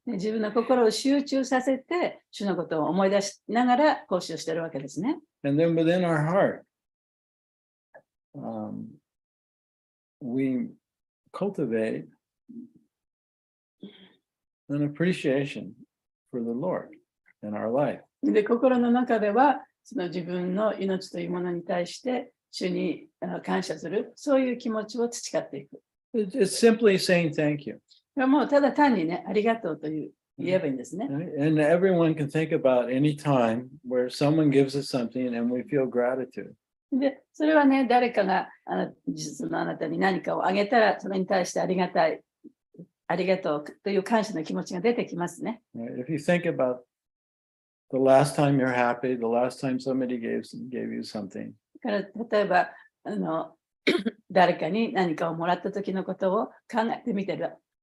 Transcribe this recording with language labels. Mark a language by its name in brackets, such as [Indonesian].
[Japanese] 自分の心を集中させて、主のことを思い出しながら奉仕をしてるわけですね。 [English] And then within our heart, we cultivate an appreciation for the Lord in our life. [Japanese] で、心の中では、その自分の命というものに対して、主に感謝する、そういう気持ちを培っていく。 [English] It's simply saying thank you. [Japanese] もうただ単にね、ありがとうと言えばいいんですね。 [English] And everyone can think about any time where someone gives us something and we feel gratitude. [Japanese] で、それはね、誰かがあなたに何かをあげたら、それに対してありがとうという感謝の気持ちが出てきますね。 [English] If you think about the last time you're happy, the last time somebody gave you something. [Japanese] だから例えば誰かに何かをもらった時のことを考えてみたら、